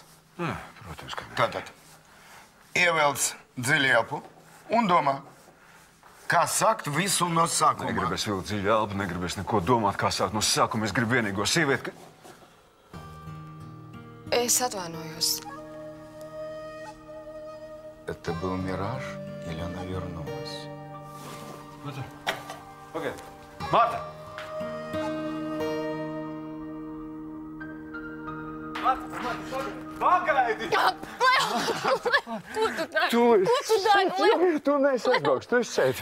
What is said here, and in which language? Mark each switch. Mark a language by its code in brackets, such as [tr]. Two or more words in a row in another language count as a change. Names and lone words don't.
[lv] Jā, protams, ka ne. Tātad, ievelc dziļi elpu un domā, kā sākt visu no sākuma. Negribēs vilkt dziļi elpu, negribēs neko domāt, kā sākt no sākuma. Es gribu vienīgo sievieti, ka... Es atvainojos. [ru] Это был мираж, или она вернулась? [lv] Pagaid. Marta! Pagaidi! Ko tu dari? Tu neesi aizbraukts, tu esi šeit.